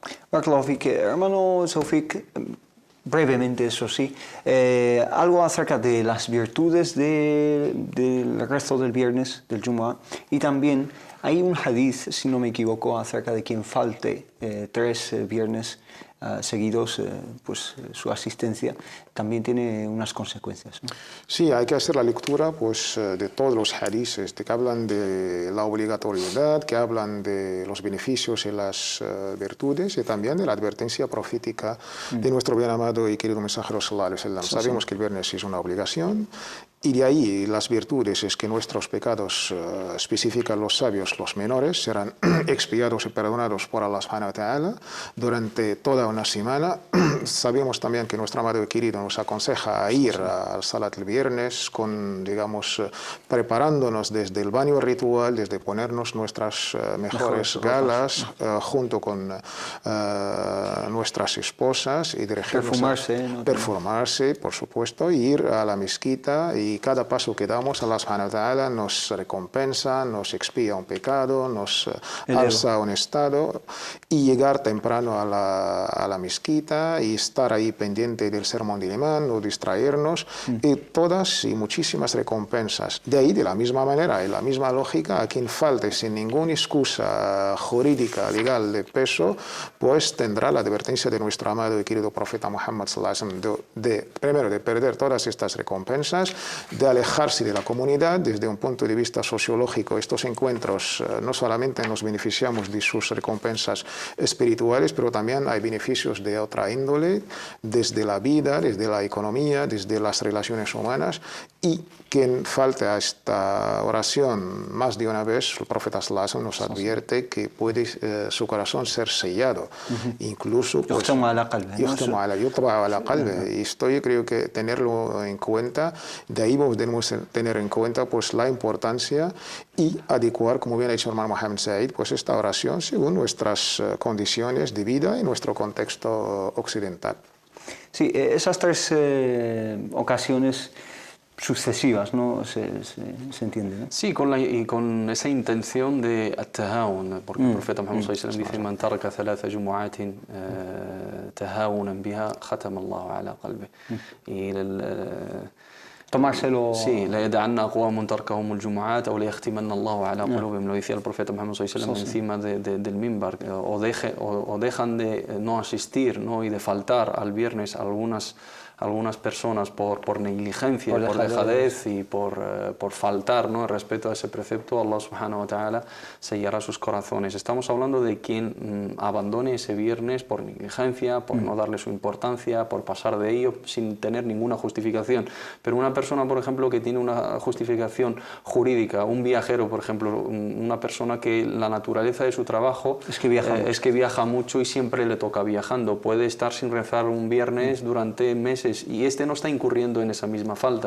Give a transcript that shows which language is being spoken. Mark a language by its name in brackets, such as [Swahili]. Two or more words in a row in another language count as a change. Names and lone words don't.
[Spanish] Hermano Sofik, brevemente, eso sí, algo acerca de las virtudes del rezo del viernes, del Jumu'ah, y también hay un hadith, si no me equivoco, acerca de quien falte 3 viernes seguidos, pues su asistencia también tiene unas consecuencias, ¿no? Sí, hay que hacer la lectura pues, de todos los hadices que hablan de la obligatoriedad, que hablan de los beneficios y las virtudes, y también de la advertencia profética de nuestro bien amado y querido mensajero [Arabic] صلى الله عليه وسلم. [Spanish] Sabemos que el viernes es una obligación, y de ahí las virtudes es que nuestros pecados, especifican los sabios, los menores, serán expiados y perdonados por [Arabic] الله سبحانه وتعالى [Spanish] durante toda una semana. Sabemos también que nuestro amado y querido nos aconseja a ir al Salat el viernes, digamos, preparándonos desde el baño ritual, desde ponernos nuestras mejores galas, junto con nuestras esposas, y dirigirnos perfumarse, por supuesto, y ir a la mezquita, y cada paso que damos, [Arabic] الله سبحانه وتعالى [Spanish] nos recompensa, nos expía un pecado, nos alza un estado, y llegar temprano a la mezquita y estar ahí pendiente del sermón del imán, no distraernos, y todas y muchísimas recompensas. De ahí, de la misma manera y la misma lógica, a quien falte sin ninguna excusa jurídica, legal de peso, pues tendrá la advertencia de nuestro amado y querido profeta Muhammad [Arabic] صلى الله عليه وسلم [Spanish] primero de perder todas estas recompensas, de alejarse de la comunidad. Desde un punto de vista sociológico, estos encuentros no solamente nos beneficiamos de sus recompensas espirituales, pero también hay beneficios de otra índole, desde la vida, desde la economía, desde las relaciones humanas. Y quien falte a esta oración más de una vez, el profeta [Arabic] صلى الله عليه وسلم [Spanish] nos advierte que puede su corazón ser sellado, incluso pues, y esto yo creo que tenerlo en cuenta. De ahí debemos tener en cuenta pues la importancia y adecuar, como bien ha dicho el hermano Mohammed Said, pues esta oración según nuestras condiciones de vida y nuestro contexto occidental. Sí, esas tres ocasiones sucesivas, ¿no? Se entiende, ¿no? Sí, con esa intención de at-tahawun, porque el profeta Muhammad [Arabic] صلى الله عليه وسلم [Spanish] dice: [Arabic] "من ترك ثلاث جمع تهاونا بها ختم الله على قلبه." [Spanish] Y tomárselo. [Arabic] Sí, لا يدعن أقوام تركهم الجمعات أو لا يختمن الله على قلوبهم, [Spanish] lo decía el profeta Muhammad [Arabic] صلى الله عليه وسلم [Spanish] encima del minbar, o dejan de no asistir, ¿no? Y de faltar al viernes algunas personas por negligencia, por dejadez y por faltar, ¿no?, el respeto a ese precepto. [Arabic] الله سبحانه وتعالى [Spanish] sellará sus corazones. Estamos hablando de quien abandone ese viernes por negligencia, por no darle su importancia, por pasar de ello sin tener ninguna justificación. Pero una persona, por ejemplo, que tiene una justificación jurídica, un viajero, por ejemplo, una persona que la naturaleza de su trabajo es que viaja mucho y siempre le toca viajando, puede estar sin rezar un viernes durante meses, y este no está incurriendo en esa misma falta.